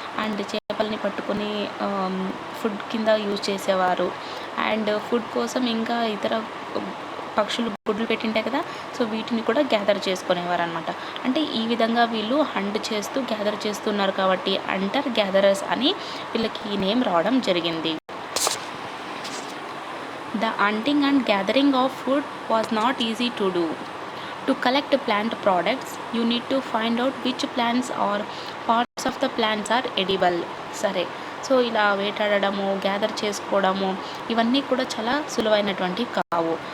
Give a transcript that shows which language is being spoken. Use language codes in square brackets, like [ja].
[te] And చేపల్ని పట్టుకొని food కింద యూజ్ చేసేవారు. అండ్ ఫుడ్ కోసం ఇంకా ఇతర పక్షులు గుడ్లు పెట్టింటాయి కదా, సో వీటిని కూడా గ్యాదర్ చేసుకునేవారు అనమాట. అంటే ఈ విధంగా వీళ్ళు హంట్ చేస్తూ గ్యాదర్ చేస్తున్నారు కాబట్టి హంటర్ గ్యాదరర్స్ అని వీళ్ళకి ఈ నేమ్ రావడం జరిగింది. [en] The hunting and gathering of food was not easy to do. To collect plant products, you need to find out which plants or parts of the plants are edible. [te] సరే, so ఇలా వేటాడడము, gather చేసుకోవడము ఇవన్నీ కూడా చాలా సులువైనటువంటివి కావు.